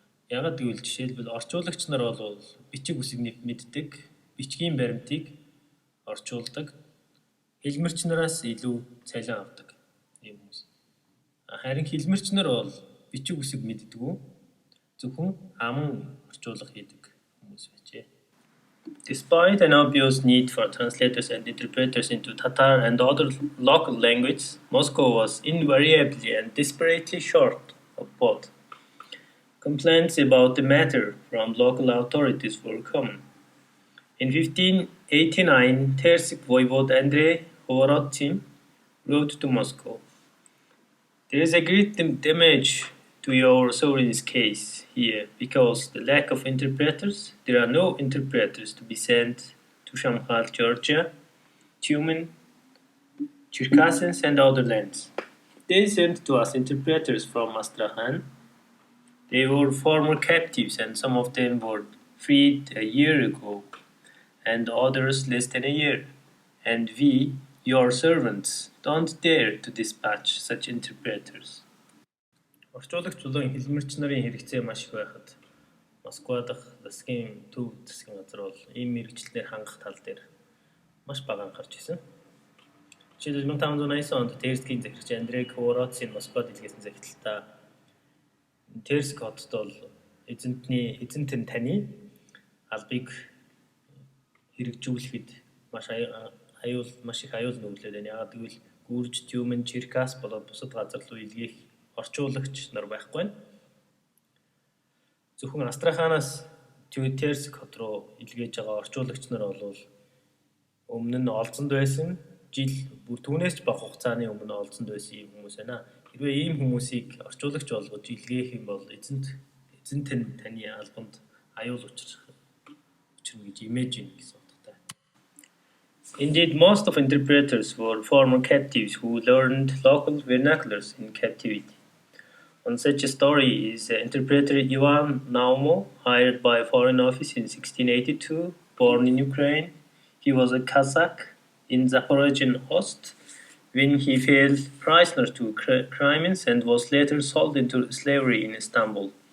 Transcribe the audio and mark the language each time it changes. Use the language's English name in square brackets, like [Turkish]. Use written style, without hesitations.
[Mongolian] Ягаад гэвэл жишээлбэл орчуулагч нар бол бичиг үсэг мэддэг, бичгийн баримтыг орчуулдаг, хэлмэрч нараас илүү цалин авдаг юм хүмүүс. Харин хэлмэрч нар бол бичиг үсэг мэддэггүй, зөвхөн аман орчуулга хийдэг хүмүүс байжээ. [English] Despite an obvious need for translators and interpreters into Tatar and other local languages, Moscow was invariably and desperately short of both. Complaints about the matter from local authorities were common. In 1589, Tersk voivode Andrei Hovorotsin wrote to Moscow, "There is a great damage to your sovereign's case here, because the lack of interpreters, there are no interpreters to be sent to Shamkhal, Georgia, Tumen, Cherkasens, and other lands. They sent to us interpreters from Astrakhan. They were former captives, and some of them were freed a year ago, and others less than a year. And we, your servants, don't dare to dispatch such interpreters." [Mongolian] Орчуулагч болон хэлмэрч нарын хэрэгцээ маш их байхад Москва дахь засгийн төв засгийн газар бол ийм мэргэжлээр хангах тал дээр маш бага анхаарч ирсэн. Жишээлбэл 1580 онд Терскийн захирагч Андрей Хворотсын Москва дэлгээс захидалтаа Терск хотод бол эзэнтэн таны албыг хэрэгжүүлэхэд маш их аюул нүүлээд байна. Яагаад гэвэл Гүрж, Тюмэн, Черкас болоод бусад газар руу илгээх орчуулагч нар байхгүй байна. Зөвхөн Астраханаас Терск хот руу илгээж байгаа орчуулагч нар бол өмнө нь олзонд байсан, жил бүр түүнээс ч бага хугацааны өмнө олзонд байсан ийм хүмүүс байна. Хэрвээ ийм хүмүүсийг орчуулагч болгож илгээх юм бол эзэн таны албанд аюул учрна гэж имэж ийн гэсэн утгатай. [English] Indeed, most of interpreters were former captives who learned local vernaculars in captivity. One such story is interpreter Ivan Naumo, hired by Foreign Office in 1682, born in Ukraine. He was a Kazakh in Zaporozhian Ost when he fell prisoner to Crimeans and was later sold into slavery in Istanbul.